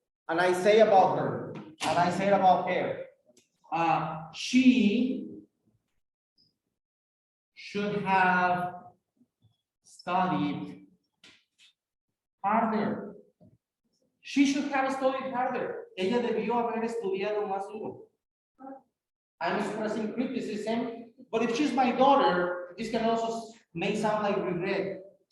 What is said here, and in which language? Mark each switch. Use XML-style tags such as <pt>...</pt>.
<en>And I say about her, and I say about her. She should have studied harder. She should have studied harder.</en> <es>Ella debió haber estudiado más duro.</es> <en>I'm expressing criticism, but if she's my daughter, this can also may sound like regret.</en>